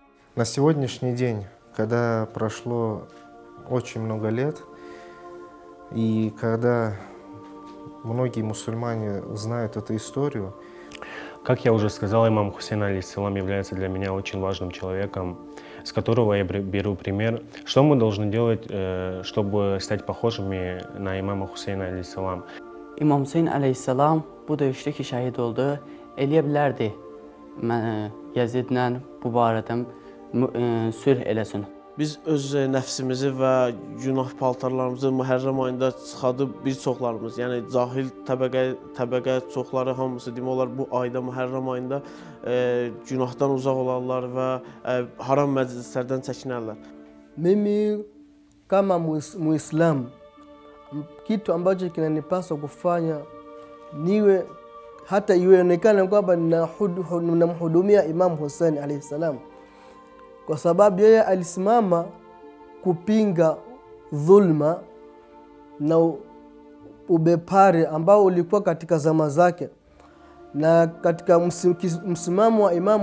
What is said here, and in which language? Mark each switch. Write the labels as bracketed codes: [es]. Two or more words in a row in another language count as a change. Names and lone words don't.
[ru] На сегодняшний день, когда прошло очень много лет, и когда многие мусульмане знают эту историю. Как я уже сказал, имам Хусейн алейхиссалам является для меня очень важным человеком, с которого я беру пример. Что мы должны делать, чтобы стать похожими на имама Хусейна алейхиссалам? [az] İmam Hüseyn əleyhissalam bu döyüşdə ki şəhid oldu, eləyə bilərdi Yazidlə bu barədə sülh eləsin. Biz öz nəfsimizi və günah paltarlarımızı Məhərrəm ayında çıxadıb bir çoxlarımız, yəni cahil təbəqə çoxları hamısı demək olar bu ayda Məhərrəm ayında günahdan uzaq olarlar və haram məclislərdən çəkinərlər. [sw] Mimi kama Muislamu, kitu ambacho kinanipaswa kufanya niwe hata ionekane kwamba ninamhudumia Imam Hussein [ar] عليه السلام, [sw] kwa sababu yeye alisimama kupinga dhulma na ubepari ambao ulikuwa katika zama zake, na katika msimamo wa Imam